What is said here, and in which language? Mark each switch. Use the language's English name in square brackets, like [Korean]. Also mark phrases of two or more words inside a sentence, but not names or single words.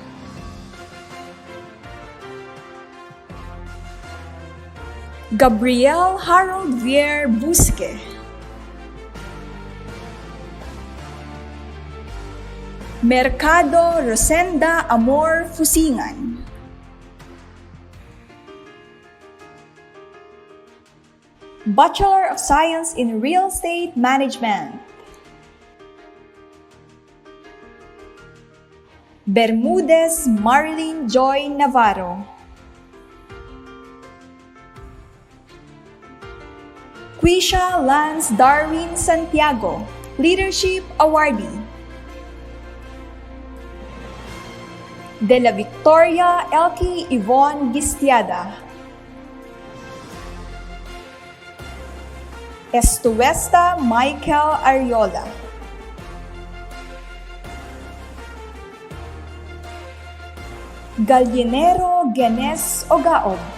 [English] Gabriel Harold Vier Busque. Mercado Rosenda Amor Fusingan. Bachelor of Science in Real Estate Management. Bermudez Marilyn Joy Navarro. Quisha Lance Darwin Santiago, Leadership Awardee. De la Victoria Elkie Yvonne Gistiada. Estuesta Michael Ariola. Gallinero Genes Ogaob.